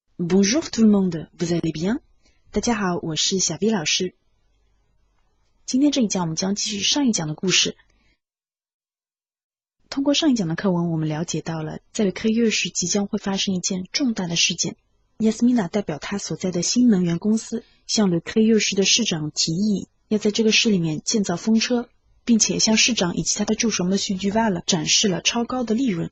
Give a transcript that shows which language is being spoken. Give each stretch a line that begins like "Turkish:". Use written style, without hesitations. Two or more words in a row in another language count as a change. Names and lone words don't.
French: Bonjour tout le monde, vous allez bien?
Chinese: 大家好，我是小 B 老师。今天这一讲我们将继续上一讲的故事。通过上一讲的课文，我们了解到了在Le Crayeux时即将会发生一件重大的事件。Yasmina 代表她所在的新能源公司向Le Crayeux市的市长提议，要在这个市里面建造风车，并且向市长以及他的助手们 Monsieur Duval 展示了超高的利润。